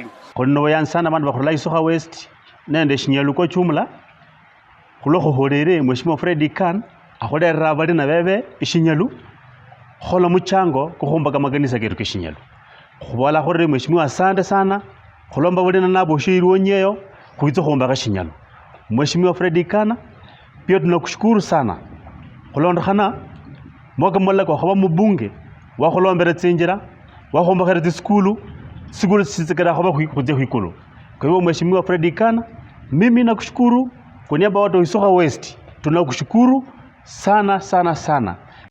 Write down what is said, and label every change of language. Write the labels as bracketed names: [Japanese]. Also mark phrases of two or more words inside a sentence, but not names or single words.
[Luyia] Kono yansana bandu bakhula Isoka West nende Shinyalu ko chumla khulo khoholere mheshimiwa Fred Ikana akholera bali na bebe Shinyalu khola muchango kukhomba makanisa ketu ke Shinyalu. Khubala khore mheshimiwa [Swahili] asante sana [Luyia] khulomba bali na nabo shirwo nyeyo kuitsa khomba Shinyalu. Mheshimiwa Fred Ikana [Swahili] pia tunakushukuru sana [Luyia] khulondokhana moga molla kwa khaba mubunge wa khulombera tsinjira wa khomba skulu siguro sisikira khaba khuze khikulu. [Swahili] Kwa hivyo mheshimiwa Fred Ikana, mimi nakushukuru kwa niaba ya watu wa Isoka West, tunakushukuru sana sana sana.